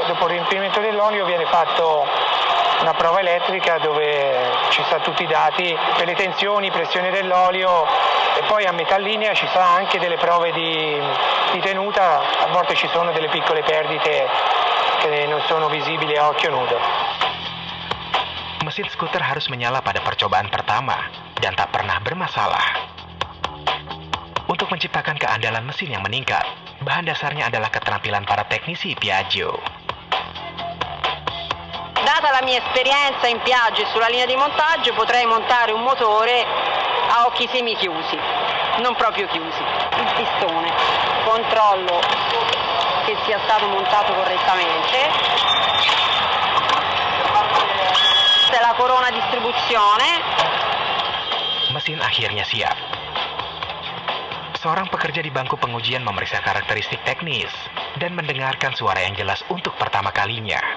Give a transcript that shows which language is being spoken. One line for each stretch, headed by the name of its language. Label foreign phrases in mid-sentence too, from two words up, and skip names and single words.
Italian: Dopo il riempimento dell'olio viene fatto una prova elettrica dove ci sta tutti i dati per le tensioni, pressione dell'olio, e poi a metà linea ci sono anche delle prove di tenuta. A volte ci sono delle piccole perdite che non sono visibili a occhio nudo.
Indonesian: Mesin skuter harus menyala pada percobaan pertama dan tak pernah bermasalah. Untuk menciptakan keandalan mesin yang meningkat, bahan dasarnya adalah keterampilan para teknisi Piaggio.
Italian: Data la mia esperienza in Piaggio e sulla linea di montaggio, potrei montare un motore a occhi semichiusi, non proprio chiusi. Il pistone, controllo che sia stato montato correttamente. Questa è la corona distribuzione.
Indonesian: Mesin akhirnya siap. Seorang pekerja di bangku pengujian memeriksa karakteristik teknis dan mendengarkan suara yang jelas untuk pertama kalinya.